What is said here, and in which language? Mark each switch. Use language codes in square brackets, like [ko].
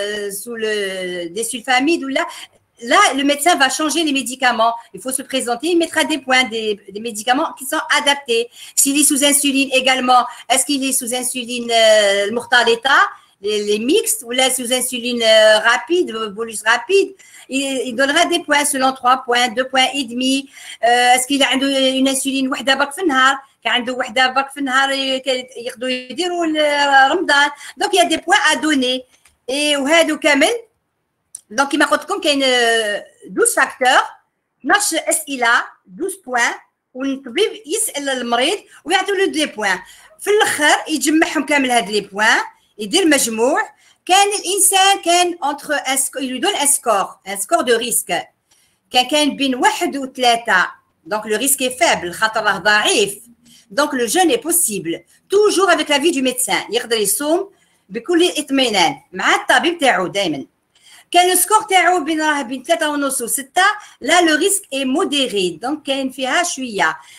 [fr] sous des sulfamides ou là le médecin va changer les médicaments il faut se présenter il mettra des points des médicaments qui sont adaptés s'il est sous insuline également est-ce qu'il est sous insuline المختلطة les mixtes ou là sous insuline rapide, bolus rapide, il donnera des points selon 3 points, 2 points et demi. [ar] Est-ce qu'il a une insuline وحدة برك في النهار؟ كان عنده وحدة برك في النهار يقدروا يديروا رمضان. [fr] Donc il y a des points à donner. [ar] Et وهادو كامل donc كما قلت لكم كاين 12 فاكتور 12 أسئلة 12 points والطبيب يسأل المريض ويعطوا له دي بوين. في الآخر يجمعهم كامل هاد لي بوين. يدير مجموع كان الانسان كان [fr] entre il lui donne un score de risque [ar] كان بين 1 و 3 [fr] donc le risque est faible [ar] خطر راه ضعيف [fr] donc le jeûne est possible toujours avec l'avis du médecin [ar] يقدر يصوم بكل اطمئنان مع الطبيب تاعو دائما كان السكور تاعو بين 3 ونص و 6 [fr] là le risque est modéré [ar] donc كاين فيها شويه